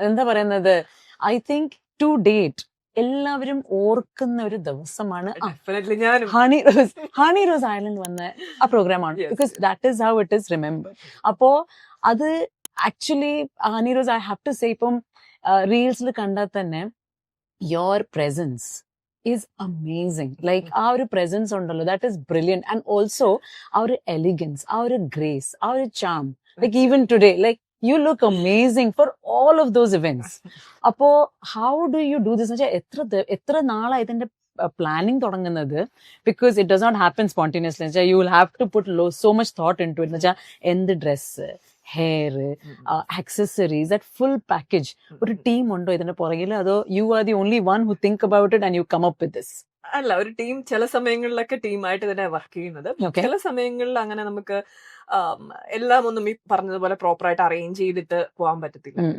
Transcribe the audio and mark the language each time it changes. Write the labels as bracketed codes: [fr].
[ml] എന്താ പറയുന്നത്, [en] I think to date [ml] എല്ലാവരും ഓർക്കുന്ന ഒരു ദിവസമാണ് ഹണി റോസ് ഐലൻഡ് വന്ന ആ പ്രോഗ്രാമാണ്. [en] Because that is how it is remembered. അപ്പോ അത് actually Honey Rose, I have to say, [ml] ഇപ്പം റീൽസിൽ കണ്ടാൽ തന്നെ [en] Your presence is amazing. [ml] Like ആ ഒരു പ്രസൻസ് ഉണ്ടല്ലോ, [en] That is brilliant. And also ആ ഒരു elegance, ആ ഒരു ഗ്രേസ്, ആ ഒരു charm, like even today, like you look amazing for all of those events. Appo how do you do this? [ml] എത്ര നാളായി ഇതിന്റെ പ്ലാനിങ് തുടങ്ങുന്നത്? [en] Because it does not happen spontaneously. You will have to put so much thought into it. [ml] എന്ത് dress, hair, accessories, that full package. ഒരു team ഉണ്ടോ ഇതിന്റെ പുറകിൽ, അതോ [en] You are the only one who think about it and you come up with this? [ml] അല്ല, ഒരു team ചില സമയങ്ങളിലൊക്കെ ടീമായിട്ട് തന്നെ വർക്ക് ചെയ്യുന്നത്. ചില സമയങ്ങളിൽ അങ്ങനെ നമുക്ക് എല്ലാം ഒന്നും ഈ പറഞ്ഞതുപോലെ പ്രോപ്പറായിട്ട് അറേഞ്ച് ചെയ്തിട്ട് പോകാൻ പറ്റത്തില്ല.